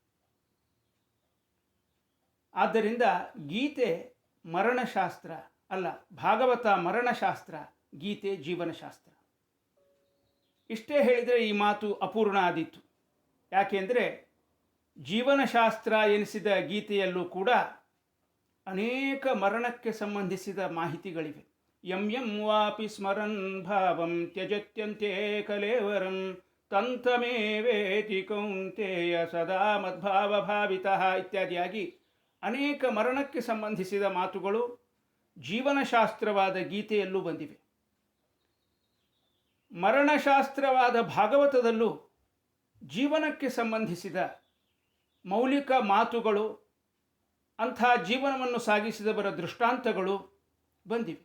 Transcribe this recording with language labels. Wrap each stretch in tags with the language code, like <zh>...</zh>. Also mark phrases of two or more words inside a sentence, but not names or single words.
<kn>ಆದ್ದರಿಂದ ಗೀತೆ ಮರಣಶಾಸ್ತ್ರ ಅಲ್ಲ, ಭಾಗವತ ಮರಣಶಾಸ್ತ್ರ, ಗೀತೆ ಜೀವನಶಾಸ್ತ್ರ. ಇಷ್ಟೇ ಹೇಳಿದರೆ ಈ ಮಾತು ಅಪೂರ್ಣ ಆದೀತು. ಯಾಕೆಂದರೆ ಜೀವನಶಾಸ್ತ್ರ ಎನಿಸಿದ ಗೀತೆಯಲ್ಲೂ ಕೂಡ ಅನೇಕ ಮರಣಕ್ಕೆ ಸಂಬಂಧಿಸಿದ ಮಾಹಿತಿಗಳಿವೆ.</kn> <sa>ಯಂ ಯಂ ವಾಪಿ ಸ್ಮರನ್ ಭಾವಂ ತ್ಯಜತ್ಯಂತೆ ಕಲೇವರಂ ತಂತಮೇವೇತಿ ಕೌಂತೆಯ ಸದಾ ಮದ್ಭಾವ ಭಾವಿತಃ</sa> <kn>ಇತ್ಯಾದಿಯಾಗಿ ಅನೇಕ ಮರಣಕ್ಕೆ ಸಂಬಂಧಿಸಿದ ಮಾತುಗಳು ಜೀವನಶಾಸ್ತ್ರವಾದ ಗೀತೆಯಲ್ಲೂ ಬಂದಿವೆ. ಮರಣಶಾಸ್ತ್ರವಾದ ಭಾಗವತದಲ್ಲೂ ಜೀವನಕ್ಕೆ ಸಂಬಂಧಿಸಿದ ಮೌಲಿಕ ಮಾತುಗಳು, ಅಂಥ ಜೀವನವನ್ನು ಸಾಗಿಸಿದವರ ದೃಷ್ಟಾಂತಗಳು ಬಂದಿವೆ.</kn>